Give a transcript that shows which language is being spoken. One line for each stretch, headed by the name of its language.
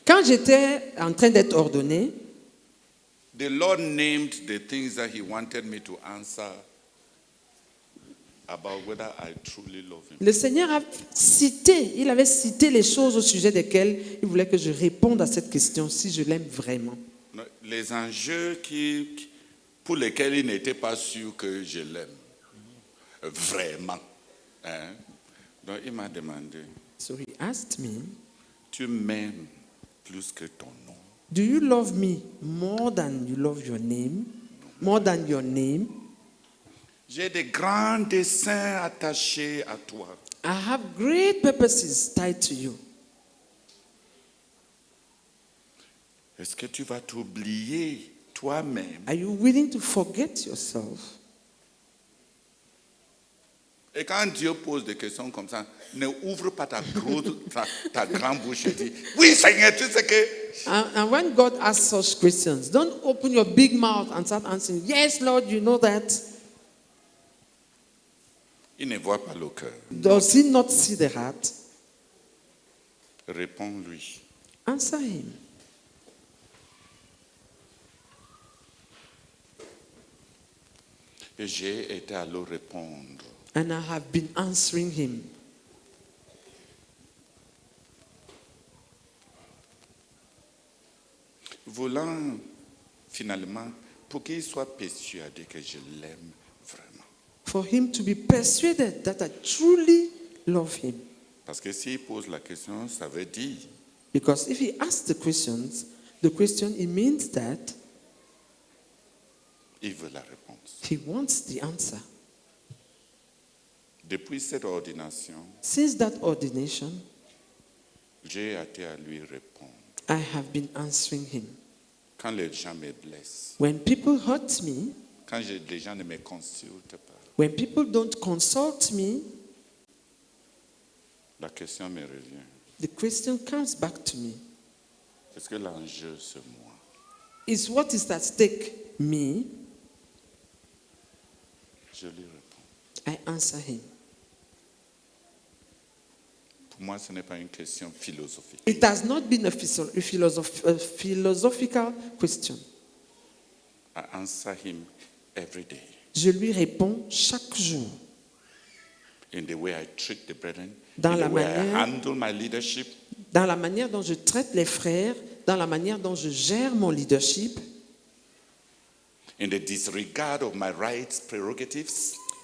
French: Quand j'étais en train d'être ordonné,
English: the Lord named the things that he wanted me to answer about whether I truly love him.
French: le Seigneur il avait cité les choses au sujet desquelles il voulait que je réponde à cette question, si je l'aime vraiment. Les enjeux pour lesquels il n'était pas sûr que je l'aime. Vraiment. Hein? Donc il m'a demandé,
English: So he asked me,
French: tu m'aimes plus que ton nom?
English: do you love me more than you love your name? More than your name?
French: J'ai des grands desseins attachés à toi.
English: I have great purposes tied to you.
French: Est-ce que tu vas t'oublier toi-même?
English: Are you willing to forget yourself?
French: Et quand Dieu pose des questions comme ça, ne ouvre pas ta grande bouche et dis, oui Seigneur, tu sais que...
English: And when God asks such questions, don't open your big mouth and start answering, yes, Lord, you know that.
French: Il ne voit pas le cœur.
English: Does he not see the heart?
French: Réponds-lui.
English: Answer him.
French: Et j'ai été à le répondre.
English: And I have been answering him.
French: Voulant finalement, pour qu'il soit persuadé que je l'aime vraiment.
English: For him to be persuaded that I truly love him.
French: Parce que s'il pose la question, ça veut dire,
English: Because if he asks the question, it means that
French: il veut la réponse.
English: he wants the answer.
French: Depuis cette ordination,
English: Since that ordination,
French: j'ai été à lui répondre.
English: I have been answering him.
French: Quand les gens me blessent,
English: When people hurt me,
French: quand les gens ne me consultent pas,
English: when people don't consult me,
French: la question me revient.
English: the question comes back to me.
French: Est-ce que l'enjeu, c'est moi?
English: Is what is at stake me?
French: Je lui réponds.
English: I answer him.
French: Pour moi, ce n'est pas une question philosophique.
English: It has not been a philosophical question. I answer him every day
French: Je lui réponds chaque jour.
English: in the way I treat the brethren,
French: Dans
English: in
French: la
English: the way I
French: manière-
English: handle my leadership,
French: Dans la manière dont je traite les frères, dans la manière dont je gère mon leadership,
English: in the disregard of my rights, prerogatives,